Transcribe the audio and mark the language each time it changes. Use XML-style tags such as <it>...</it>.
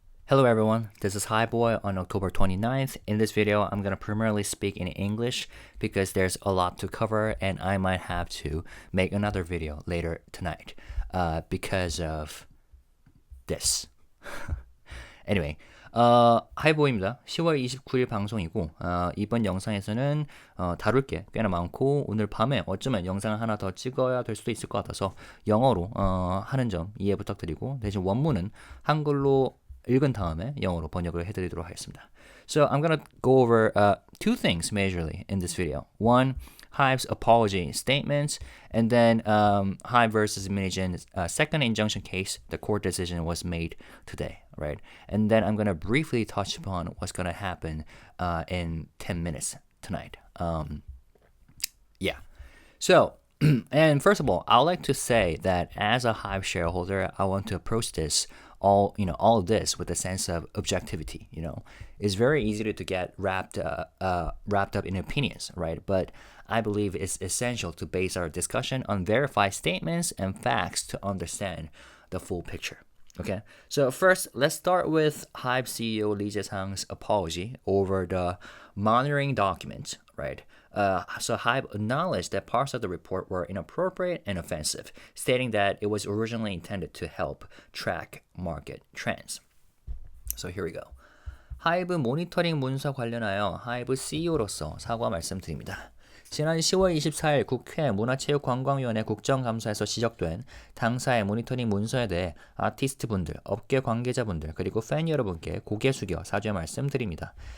<en>Hello everyone, this is HYBE on October 29th. In this video, I'm going to primarily speak in English because there's a lot to cover and I might have to make another video later tonight because of this. Anyway,</en> <ko>하이보입니다. 10월 29일 방송이고 이번 영상에서는 다룰 게 꽤나 많고 오늘 밤에 어쩌면 영상을 하나 더 찍어야 될 수도 있을 것 같아서 영어로 하는 점 이해 부탁드리고 대신 원문은 한글로 읽은 다음에 영어로 번역을 해드리도록 하겠습니다.</ko> <en>So I'm gonna go over two things majorly in this video. One, HYBE's apology statements, and then HYBE versus Min Heejin's second injunction case. The court decision was made today, right? And then I'm gonna briefly touch upon what's gonna happen in 10 minutes tonight. Yeah. So. And first of all, I would like to say that as a HYBE shareholder, I want to approach this all of this with a sense of objectivity. It's very easy to get wrapped up in opinions, right? But I believe it's essential to base our discussion on verified statements and facts to understand the full picture. Okay, so first, let's start with HYBE CEO Lee Jae-sang's apology over the monitoring document, right? So HYBE acknowledged that parts of the report were inappropriate and offensive, stating that it was originally intended to help track market trends. So here we go.</en> <ko>HYBE 모니터링 문서 관련하여 HYBE CEO로서 사과 말씀드립니다. 지난 10월 24일 국회 문화체육관광위원회 국정감사에서 지적된 당사의 모니터링 문서에 대해 아티스트분들, 업계 관계자분들, 그리고 팬 여러분께 고개 숙여 사죄 말씀드립니다.</ko>